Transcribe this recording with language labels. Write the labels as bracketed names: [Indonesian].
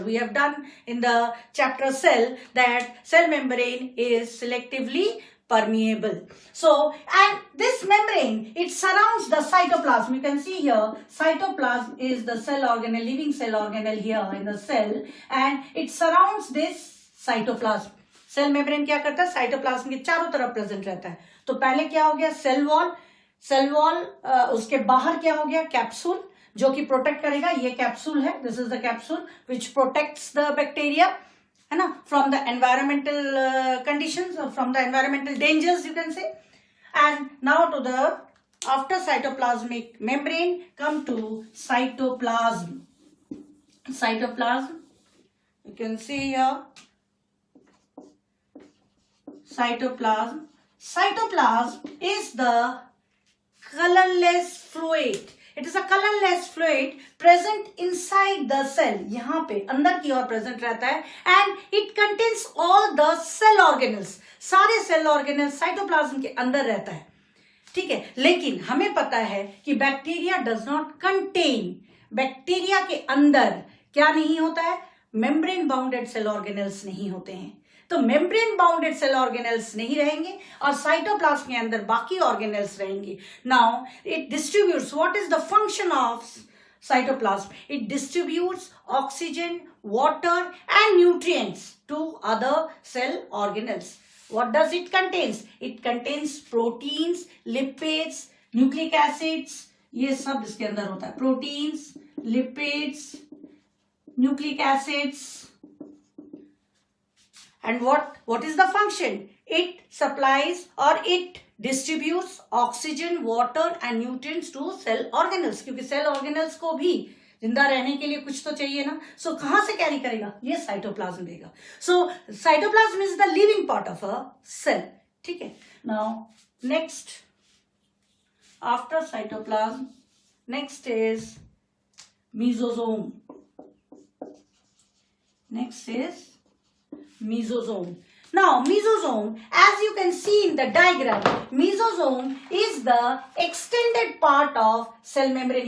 [English] We have done in the chapter cell that cell membrane is selectively permeable. So, and this membrane, it surrounds the cytoplasm. You can see here, cytoplasm is the cell organelle, living cell organelle here in the cell, and it surrounds this cytoplasm. [Hindi] Cell membrane क्या करता है, cytoplasm के चारों तरफ present रहता है. तो पहले क्या हो गया, सेल वॉल, उसके बाहर क्या हो गया, कैप्सूल, जो कि प्रोटेक्ट करेगा. ये कैप्सूल है, [English] this is the capsule which protects the bacteria, [Hindi] है ना, [English] From the environmental conditions, from the environmental dangers, you can say. And now to the after cytoplasmic membrane come to cytoplasm. You can see here, cytoplasm. Cytoplasm is the colorless fluid. It is a colorless fluid present inside the cell. [Hindi] यहाँ पे अंदर की ओर present रहता है, [English] and it contains all the cell organelles. [Hindi] सारे cell organelles cytoplasm के अंदर रहता है, ठीक है. लेकिन हमें पता है कि bacteria [English] does not contain. [Hindi] Bacteria के अंदर क्या नहीं होता है, मेम्ब्रेन बाउंडेड सेल ऑर्गेनेल्स नहीं होते हैं. तो मेम्ब्रेन बाउंडेड सेल ऑर्गेनेल्स नहीं रहेंगे और साइटोप्लाज्म के अंदर बाकी ऑर्गेनेल्स रहेंगे. [English] Now it distributes, what is the function of cytoplasm? It distributes oxygen, water and nutrients to other cell organelles. What does it contains? It contains proteins, lipids, nucleic acids. [Hindi] ये सब इसके अंदर होता है. [English] Proteins, lipids, nucleic acids. And what is the function? It supplies or it distributes oxygen, water and nutrients to cell organelles. [Hindi] क्योंकि cell organelles को भी जिंदा रहने के लिए कुछ तो चाहिए ना. So कहाँ से कैरी करेगा? ये साइटोप्लाज्म देगा. [English] So cytoplasm is the living part of a cell. [Hindi] ठीक है. [English] Now next, after cytoplasm, next is mesosome. Next is mesosome. Now mesosome, as you can see in the diagram, mesosome is the extended part of cell membrane.